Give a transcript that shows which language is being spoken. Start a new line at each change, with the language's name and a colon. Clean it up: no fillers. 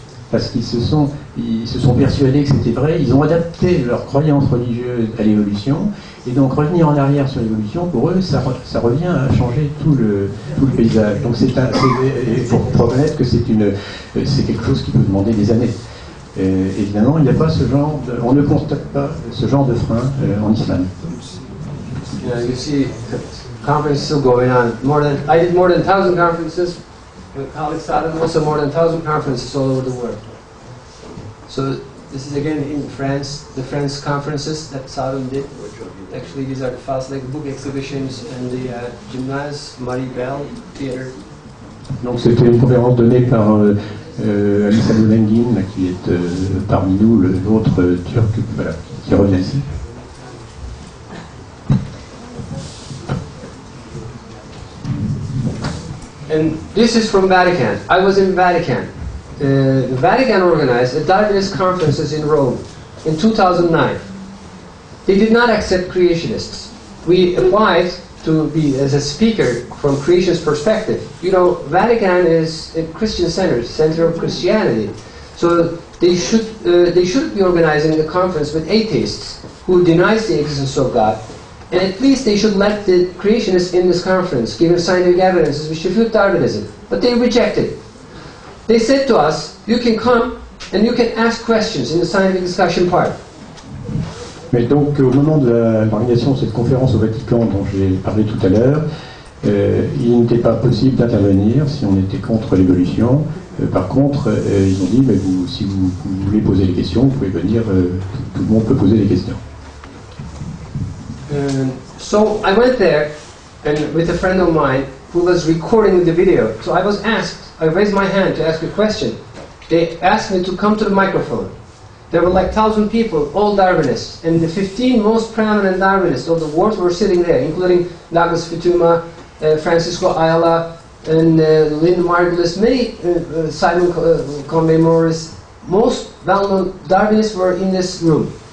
French: Parce qu'ils se sont persuadés que c'était vrai, ils ont adapté leur croyance religieuse à l'évolution, et donc revenir en arrière sur l'évolution, pour eux, ça revient à changer tout le paysage. Donc il faut reconnaître que c'est quelque chose qui peut demander des années. Évidemment, il n'y a pas on ne constate pas ce genre de frein en islam.
English: You see, conferences still going on. I did more than 1,000 conferences. My colleague Saddam also more than 1,000 conferences all over the world. So this is again in France, the French conferences that Saddam did. Actually, these are the fast like book exhibitions and the Gymnase Marie Bell Theater.
French: Donc c'était une conférence donnée par Ali Sadolengin, qui est parmi nous l'autre turc, voilà, qui revient ici.
English: And this is from Vatican. I was in Vatican. The Vatican organized a Darwinist conferences in Rome in 2009. They did not accept creationists. We applied to be as a speaker from creationist perspective. You know, Vatican is a Christian center of Christianity. So they should be organizing a conference with atheists who denies the existence of God. And at least they should let the creationists in this conference give scientific evidences which refute Darwinism. But they rejected. They said to us, you can come and you can ask questions in the scientific discussion part.
French: Mais donc, au moment de l'organisation de cette conférence au Vatican dont j'ai parlé tout à l'heure, il n'était pas possible d'intervenir si on était contre l'évolution. Par contre, ils ont dit, mais si vous voulez poser des questions, vous pouvez venir, tout le monde peut poser des questions.
English: So I went there and with a friend of mine who was recording the video. So I was asked, I raised my hand to ask a question. They asked me to come to the microphone. There were like 1,000 people, all Darwinists, and the 15 most prominent Darwinists of the world were sitting there, including Douglas Futuma, Francisco Ayala, and Lynn Margulis, many Simon Conway Morris. Most well-known Darwinists were in this room.